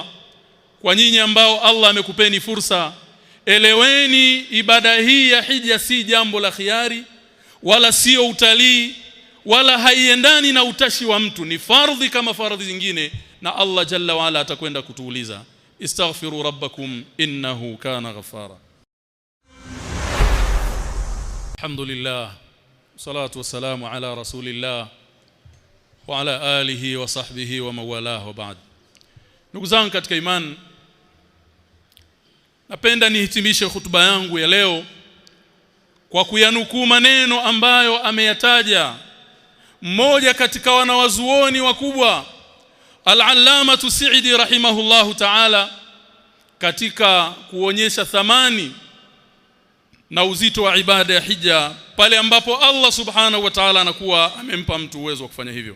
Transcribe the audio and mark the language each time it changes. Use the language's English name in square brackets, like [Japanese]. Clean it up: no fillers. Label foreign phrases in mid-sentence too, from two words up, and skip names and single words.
[Swahili] Kwa nyinyi ambao Allah amekupeni fursa, eleweni ibada hii ya hija si jambo la khiari, wala sio utalii, wala haiendani na utashi wa mtu. Ni fardhi kama fardhi zingine, na Allah [Arabic] جل وعلا [Swahili] atakwenda kutuuliza. [Arabic] استغفروا ربكم إنه كان غفارا. الحمد لله الصلاة والسلام على رسول الله وعلى آله وصحبه ومن والاه وبعد. [Swahili] Ndugu zangu katika imani, napenda nihitimishe hutuba yangu ya leo kwa kuyanukuu maneno ambayo ameyataja mmoja katika wanawazuoni wakubwa, Al-Allamatu Sa'idi [Arabic] رحمه الله تعالى, [Swahili] katika kuonyesha thamani na uzito wa ibada ya hija pale ambapo Allah [Arabic] سبحانه وتعالى [Swahili] anakuwa amempa mtu uwezo wa kufanya hivyo.